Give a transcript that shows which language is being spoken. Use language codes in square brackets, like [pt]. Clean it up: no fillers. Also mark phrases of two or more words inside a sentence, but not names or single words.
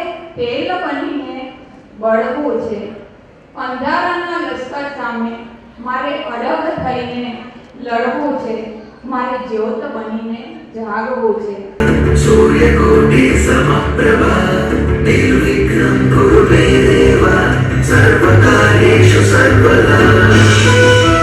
[gu] તેલ બનીને બળવું છે. અંધારાના લશ્કર સામે મારે અડગ થઈને લડવું છે, મારે જ્યોત બનીને જાગવું છે. [sa] सूर्यकोटि समप्रभा निर्विघ्नं कुरु मे देव सर्वकार्येषु सर्वदा